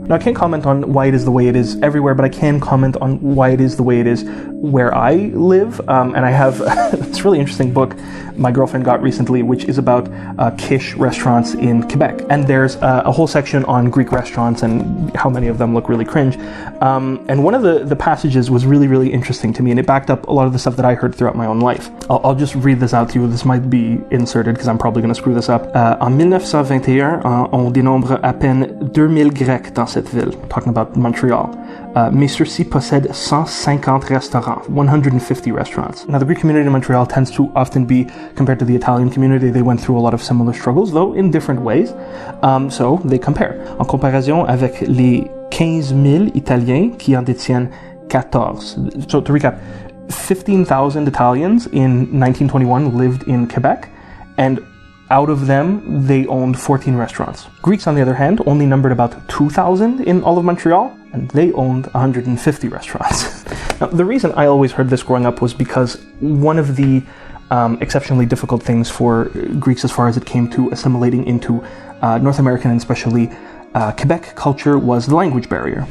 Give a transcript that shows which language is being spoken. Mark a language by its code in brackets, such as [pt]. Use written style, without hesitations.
[en] Now I can't comment on why it is the way it is everywhere, but I can comment on why it is the way it is where I live, and I have this really interesting book my girlfriend got recently, which is about quiche restaurants in Quebec, and there's a whole section on Greek restaurants and how many of them look really cringe, and one of the passages was really interesting to me, and it backed up a lot of the stuff that I heard throughout my own life. I'll just read this out to you. This might be inserted because I'm probably going to screw this up. [fr] En 1921, on dénombre à peine 2000 Grecs dans cette ville. [en] Talking about Montreal. [fr] Mais ceux-ci possèdent 150 restaurants, 150 restaurants. [en] Now, the Greek community in Montreal tends to often be compared to the Italian community. They went through a lot of similar struggles, though in different ways. So they compare. [fr] En comparaison avec les 15 000 Italiens qui en détiennent 14. [en] So to recap, 15,000 Italians in 1921 lived in Quebec, and out of them, they owned 14 restaurants. Greeks, on the other hand, only numbered about 2,000 in all of Montreal, and they owned 150 restaurants. Now, the reason I always heard this growing up was because one of the exceptionally difficult things for Greeks as far as it came to assimilating into North American and especially Quebec culture was the language barrier.